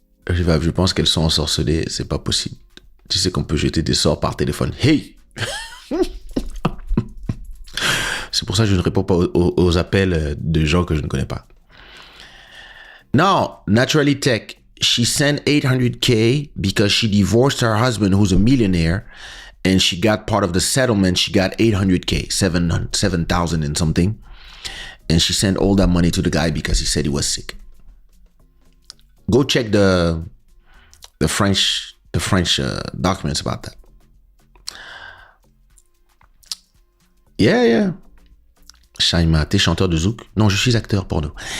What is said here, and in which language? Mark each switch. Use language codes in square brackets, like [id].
[fr] Je pense qu'elles sont ensorcelées. C'est pas possible. Tu sais qu'on peut jeter des sorts par téléphone. Hey! C'est pour ça que je ne réponds pas aux appels de gens que je ne connais pas. [en] Now, Naturally Tech, she sent 800K because she divorced her husband who's a millionaire and she got part of the settlement. She got 800K, 7,000 and something. And she sent all that money to the guy because he said he was sick. Go check the French documents about that. Yeah. [fr] Shaima, t'es chanteur de zouk? Non, je suis acteur porno.